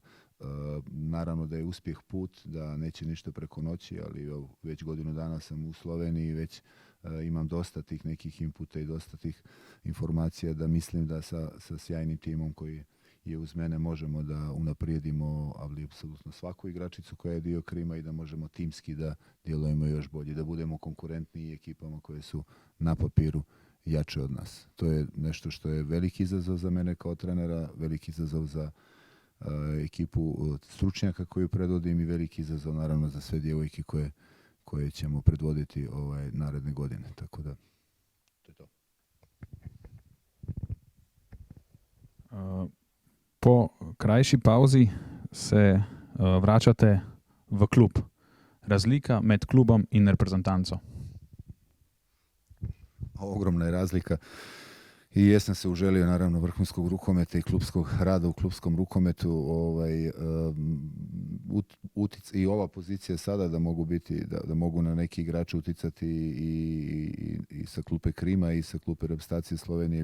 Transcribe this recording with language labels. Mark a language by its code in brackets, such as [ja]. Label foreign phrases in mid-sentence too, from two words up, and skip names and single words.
[sr] Naravno da je uspjeh put, da neće ništa preko noći, ali već godinu dana sam u Sloveniji, već imam dosta tih nekih inputa i dosta tih informacija da mislim da sa sjajnim timom koji je uz mene možemo da unaprijedimo ali apsolutno svaku igračicu koja je dio Krima i da možemo timski da djelujemo još bolje, da budemo konkurentniji ekipama koje su na papiru jače od nas. To je nešto što je veliki izazov za mene kao trenera, veliki izazov za ekipu stručnjaka koju predvodim i veliki izazov naravno za sve djevojke koje ćemo predvoditi naredne godine. Tako da, to je to. [sl] Po krajši pauzi se vračate v klub. Razlika med klubom in reprezentanco? [sr] Ogromna je razlika. I jesam se uželio naravno vrhunskog rukometa i klubskog rada u klubskom rukometu. I ova pozicija sada da mogu biti, da mogu na neki igrače uticati i sa klupe Krima i sa klupe reprezentacije Slovenije.